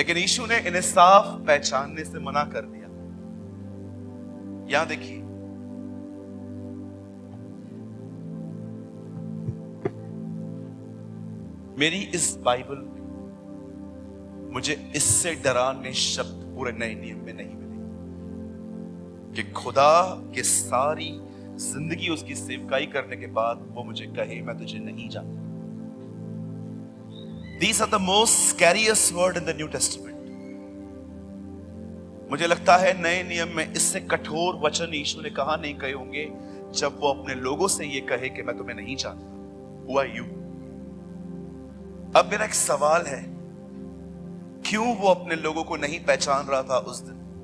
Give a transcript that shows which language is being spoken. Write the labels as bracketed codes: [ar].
[hi] लेकिन यीशु ने इन्हें साफ पहचानने से मना कर दिया। यहां देखिए, मेरी इस बाइबल में मुझे इससे डराने शब्द पूरे नए नियम में नहीं मिले कि खुदा के सारी जिंदगी उसकी सेवकाई करने के बाद वो मुझे कहे मैं तुझे नहीं जानता। [en] These are the most scariest word in the New Testament. [hi] मुझे लगता है नए नियम में इससे कठोर वचन यीशु ने कहा नहीं कहे होंगे जब वो अपने लोगों से ये कहे कि मैं तुम्हें नहीं जानता। [en] Who are you? [hi] अब मेरा एक सवाल है, क्यों वो अपने लोगों को नहीं पहचान रहा था उस दिन?